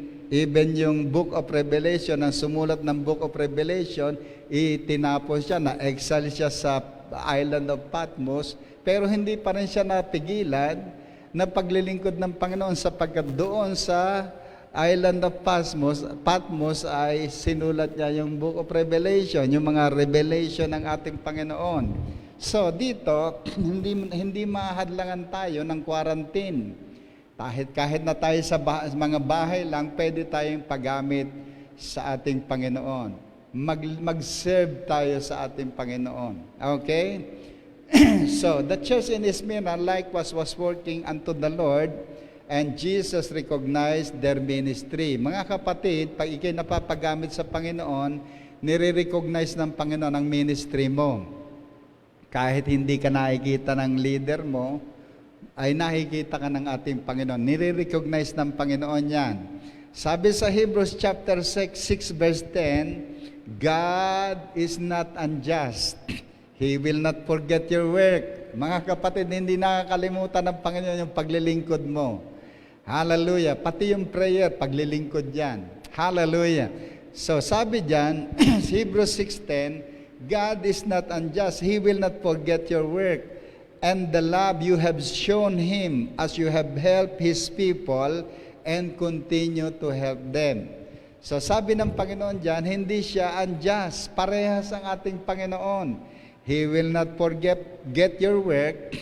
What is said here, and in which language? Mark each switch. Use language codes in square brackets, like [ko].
[tl] Even yung Book of Revelation, ang sumulat ng Book of Revelation, itinapon siya, na-exile siya sa island of Patmos, pero hindi pa rin siya napigilan na paglilingkod ng Panginoon sapagkat doon sa island of Patmos ay sinulat niya yung Book of Revelation, yung mga revelation ng ating Panginoon. So dito, hindi mahadlangan tayo ng quarantine. Kahit na tayo sa mga bahay lang, pwede tayong paggamit sa ating Panginoon. Mag-serve tayo sa ating Panginoon. Okay? [en] So, the church in Smyrna likewise was working unto the Lord, and Jesus recognized their ministry. [tl] Mga kapatid, pag ikay napapagamit sa Panginoon, nire-recognize ng Panginoon ang ministry mo. Kahit hindi ka nakikita ng leader mo, ay nakikita ka ng ating Panginoon. Nire-recognize ng Panginoon yan. Sabi sa [en] Hebrews chapter 6 verse 10, God is not unjust. He will not forget your work. [tl] Mga kapatid, hindi nakakalimutan ng Panginoon yung paglilingkod mo. Hallelujah. Pati yung prayer, paglilingkod yan. Hallelujah. [en] So [tl] sabi dyan, [en] Hebrews 6:10, God is not unjust. He will not forget your work and the love you have shown Him as you have helped His people and continue to help them. [tl] So sabi ng Panginoon dyan, hindi siya unjust. Parehas ang ating Panginoon. [en] He will not forget your work.